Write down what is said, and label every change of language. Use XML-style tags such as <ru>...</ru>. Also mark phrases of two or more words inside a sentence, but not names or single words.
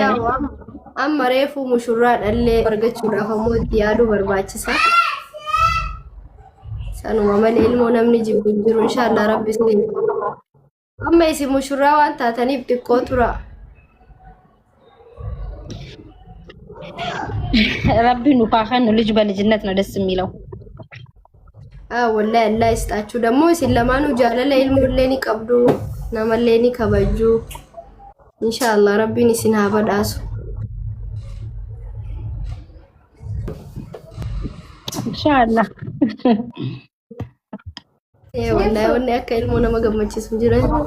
<om>amma reefuu mushurraa dhallee argachuudhaaf ammoo itti yaaduu barbaachisa sanuma malee ilmoo namni jibbu jiru inshaallah rabbi si amma isi mushurraa waan taataniif xiqqoo tura rabbi nu faakhan</om> <am>ልጅ በልጅነት ነው ደስ የሚለው والله الله يستاچو ደግሞ ሲለማኑ ጃለለ</am> <om>ilmoolleen qabdu namalleen kabaju inshallah rabbiin isin haa badhaasu inshallah wallahi wanne akka ilmoo nama gammachiisu jiran</om>